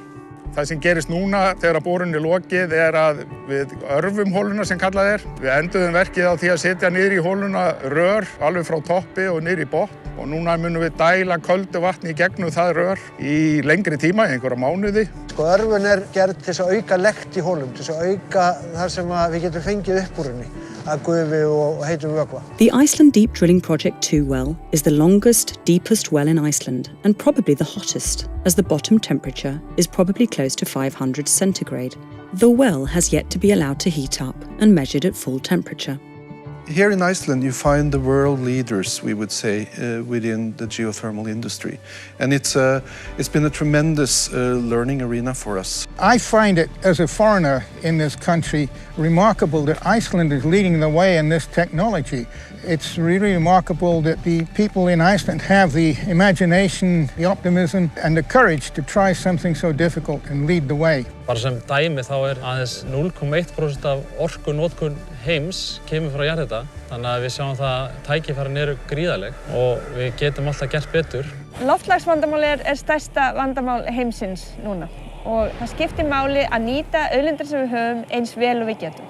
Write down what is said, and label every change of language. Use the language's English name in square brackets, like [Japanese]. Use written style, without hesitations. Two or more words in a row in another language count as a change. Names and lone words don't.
[Icelandic] Það sem gerist núna þegar borun lokið að við örfum hóluna sem kallað Við enduðum verkið á því að setja niður í hóluna rör alveg frá toppi og niður í botn og núna munum við dæla köldu vatni í gegnum það rör í lengri tíma, einhverja mánuði. Örfun gerð til að auka lekt í hólum, til að auka þar sem við getum fengið upp úr henni að gufi og heitum vökva. [English] The Iceland Deep Drilling Project 2 well is the longest, deepest well in Iceland and probably the hottest, as the bottom temperature is probably close to 500 centigrade. The well has yet to be allowed to heat up and measured at full temperature. Here in Iceland you find the world leaders, we would say, within the geothermal industry. And it's been a tremendous learning arena for us. I find it, as a foreigner in this country, remarkable that Iceland is leading the way in this technology. It's really remarkable that the people in Iceland have the imagination, the optimism and the courage to try something so difficult and lead the way. [Icelandic] Bara sem dæmi þá aðeins 0,1% af orkunotkun heims kemur frá jarðhita, þannig að við sjáum það að tækifærin eru gríðarleg og við getum alltaf gert betur. Loftslagsvandamál er stærsta vandamál heimsins núna og það skiptir máli að nýta auðlindir sem við höfum eins vel og við getum.